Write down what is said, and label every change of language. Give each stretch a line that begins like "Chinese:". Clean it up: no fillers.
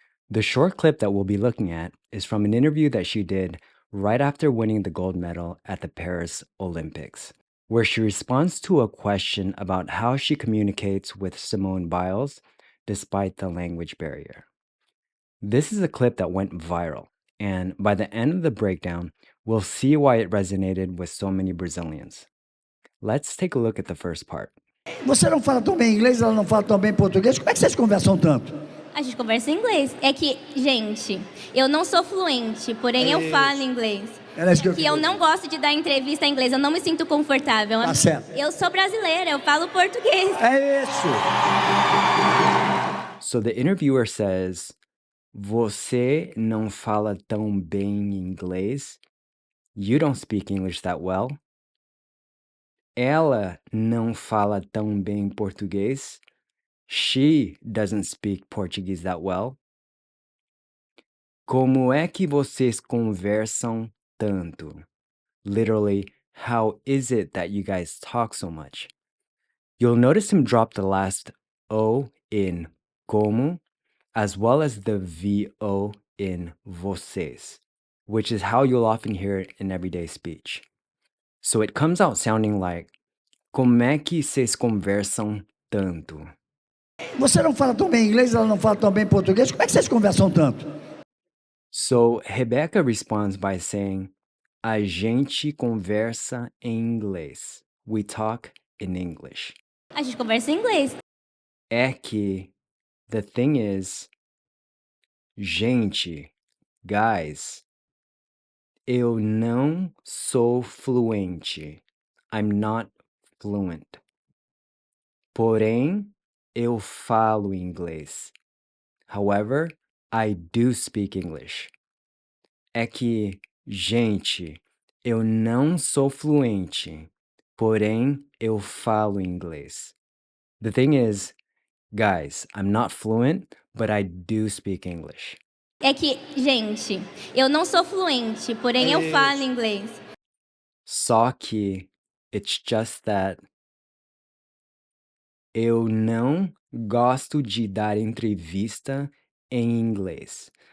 English: The short clip that we'll be looking at is from an interview that she did right after winning the gold medal at the Paris Olympics, where she responds to a question about how she communicates with Simone Biles despite the language barrier. This is a clip that went viral, and by the end of the breakdown, we'll see why it resonated with so many Brazilians. Let's take a look at the first part.
Portuguese: Você não fala tão bem inglês, ela não fala tão bem português. Como é que vocês conversam tanto? A gente conversa em inglês. É que, gente, eu não sou fluente, porém eu falo inglês. Era isso que eu Que eu queria. não gosto de dar entrevista em inglês, eu não me sinto confortável. Tá certo. Eu sou brasileira, eu falo português. É isso.
English: So the interviewer says,
Portuguese: Você não fala tão bem inglês?
English: You don't speak English that well.
Portuguese: Ela não fala tão bem português.
English: She doesn't speak Portuguese that well.
Portuguese: Como é que vocês conversam tanto?
English: Literally, how is it that you guys talk so much? You'll notice him drop the last O in como, as well as the VO in vocês, which is how you'll often hear it in everyday speech. So it comes out sounding like,
Portuguese: como é que vocês conversam tanto? Você não fala tão bem inglês, ela não fala tão bem português. Como é que vocês conversam tanto?
English: So Rebecca responds by saying,
Portuguese: a gente conversa em inglês.
English: We talk in English.
Portuguese: A gente conversa em inglês. É que,
English: the thing is,
Portuguese: gente, guys, eu não sou fluente.
English: I'm not fluent.
Portuguese: Porém, eu falo inglês.
English: However, I do speak English.
Portuguese: É que, gente, eu não sou fluente. Porém, eu falo inglês.
English: The thing is, guys, I'm not fluent, but I do speak English.
Portuguese: É que, gente, eu não sou fluente, porém eu falo inglês. Só que,
English: it's just that
Portuguese: eu não gosto de dar entrevista em inglês.